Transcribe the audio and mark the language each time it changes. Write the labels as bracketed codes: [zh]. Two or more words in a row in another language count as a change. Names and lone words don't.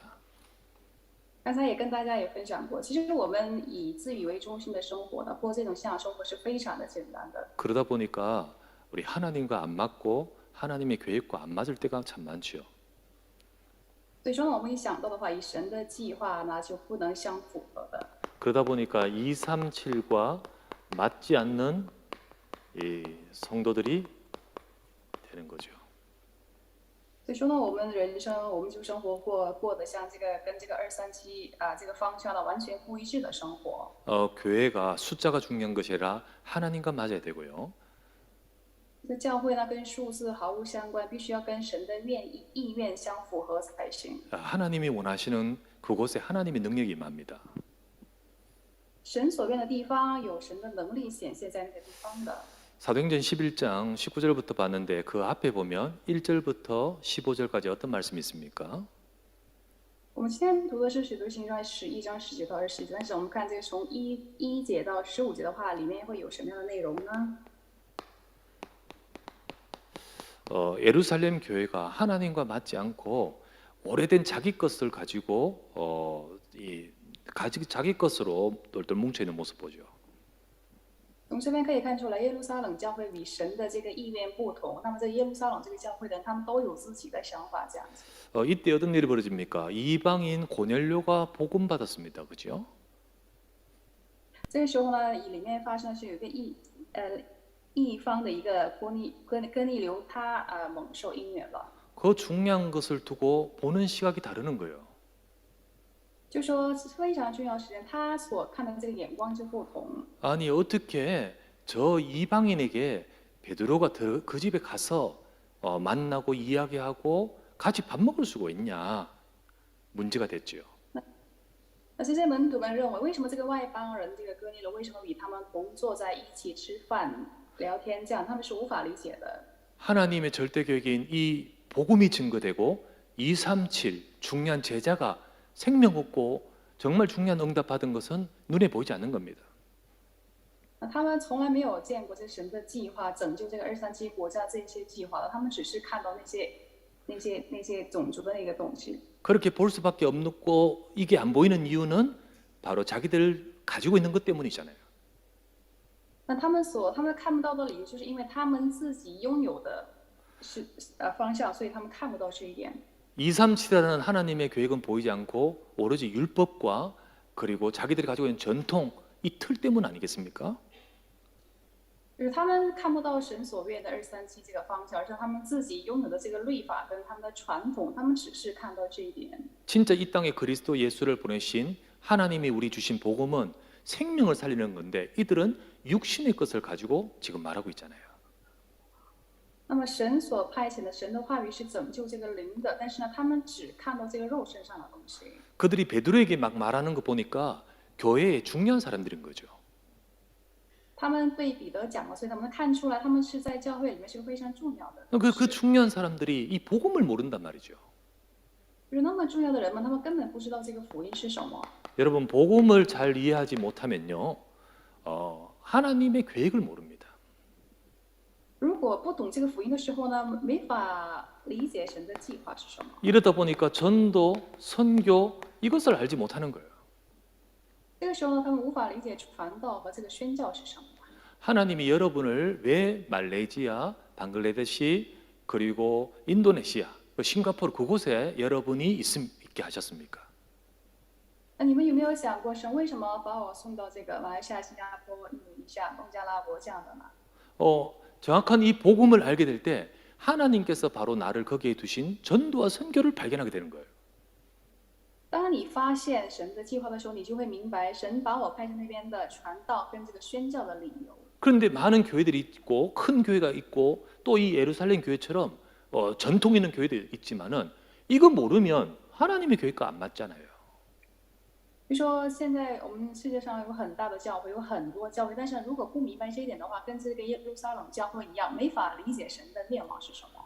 [zh] 刚才也跟大家分享过，其实我们以自以为中心的生活呢，过这种信仰生活是非常的简单的。 [ko] 그러다 보니까 우리 하나님과 안 맞고 하나님의 계획과 안 맞을 때가 참 많죠. [zh] 所以说呢，我们一想到的话，以神的计划呢就不能相符合的。 [ko] 그러다 보니까 237과 맞지 않는 이 성도들이 되는 거죠. [zh] 所以说呢，我们人生，我们就生活过得像这个跟这个237这个方向呢完全不一致的生活。 [ko] 교회가 숫자가 중요한 것이 아니라 하나님과 맞아야 되고요. [zh] 这个教会呢跟数字毫无相关，必须要跟神的意愿相符合才行。 [ko] 하나님이 원하시는 그곳에 하나님의 능력이 임합니다. [zh] 神所愿的地方有神的能力显现在那个地方的。 [ko] 사도행전 11장 19절부터 봤는데 그 앞에 보면 1절부터 15절까지 어떤 말씀이 있습니까? [zh] 我们今天读的是《使徒行传》11章19到20节，但是我们看这个从1节到15节的话，里面会有什么样的内容呢？ [ko] 예루살렘 교회가 하나님과 맞지 않고 오래된 자기 것을 가지고 자기 것으로 똘똘 뭉쳐 있는 모습 보죠. [zh] 从这边可以看出来，耶路撒冷教会与神的这个意愿不同。那么在耶路撒冷这个教会的人，他们都有自己的想法，这样子。 [ko] 이때 어떤 일이 벌어집니까? 이방인 고넬료가 복음 받았습니다. 그죠? [zh] 这个时候呢，里面发生的是有一个一方的一个哥尼流，他蒙受应允了。 [ko] 그 중요한 것을 두고 보는 시각이 다르는 거예요. [zh] 就说非常重要的时间，他所看的这个眼光就不同。 [ko] 아니 어떻게 저 이방인에게 베드로가 그 집에 가서 만나고 이야기하고 같이 밥 먹을 수가 있냐 문제가 됐죠. [zh] 那这些门徒们认为，为什么这个外邦人，这个哥尼流为什么与他们同坐在一起吃饭、聊天，这样他们是无法理解的。 [ko] 하나님의 절대 계획인 이 복음이 증거되고 237 중요한 제자가 생명 없고 정말 중요한 응답 받은 것은 눈에 보이지 않는 겁니다. [zh] 那他们从来没有见过这神的计划拯救这个237国家这些计划的，他们只是看到那些种族的那个东西。 [ko] 그렇게 볼 수밖에 없고 이게 안 보이는 이유는 바로 자기들 가지고 있는 것 때문이잖아요. [zh] 那他们看不到的理由，就是因为他们自己拥有的是方向，所以他们看不到这一点。 [ko] 237이라는 하나님의 계획은 보이지 않고 오로지 율법과 그리고 자기들이 가지고 있는 전통 이 틀 때문 아니겠습니까? [zh] 就是他们看不到神所愿的237这个方向，而是他们自己拥有的这个律法跟他们的传统，他们只是看到这一点。 [ko] 진짜 이 땅에 그리스도 예수를 보내신 하나님이 우리 주신 복음은 생명을 살리는 건데 이들은 육신의 것을 가지고 지금 말하고 있잖아요. [zh] 那么神所派遣的神的话语是拯救这个灵的，但是呢，他们只看到这个肉身上的东西。 [ko] 그들이 베드로에게 막 말하는 거 보니까 교회의 중요한 사람들인 거죠. [zh] 他们对彼得讲了，所以他们看出来，他们是在教会里面是个非常重要的。 [ko] 그 중요한 사람들이 이 복음을 모른단 말이죠. [zh] 就是那么重要的人们，他们根本不知道这个福音是什么。 [ko] 여러분 복음을 잘 이해하지 못하면요, 하나님의 계획을 모릅니다. [zh] 如果不懂这个福音的时候呢，没法理解神的计划是什么。 [ko] 이러다 보니까 전도, 선교 이것을 알지 못하는 거예요. [zh] 这个时候呢，他们无法理解传道和这个宣教是什么。 [ko] 하나님이 여러분을 왜 말레이시아, 방글라데시 그리고 인도네시아, 싱가포르 그곳에 여러분이 있게 하셨습니까? [zh] 那你们有没有想过，神为什么把我送到这个马来西亚、新加坡、印度尼西亚、孟加拉国这样的呢？ [ko] 정확한 이 복음을 알게 될 때 하나님께서 바로 나를 거기에 두신 전도와 선교를 발견하게 되는 거예요. [zh] 当你发现神的计划的时候，你就会明白神把我派在那边的传道跟这个宣教的理由。 [ko] 그런데 많은 교회들이 있고 큰 교회가 있고 또 이 예루살렘 교회처럼 전통 있는 교회도 있지만은 이거 모르면 하나님의 교회가 안 맞잖아요. [zh] 比如说，现在我们世界上有很大的教会，有很多教会，但是如果不明白这一点的话，跟这个耶路撒冷教会一样，没法理解神的愿望是什么。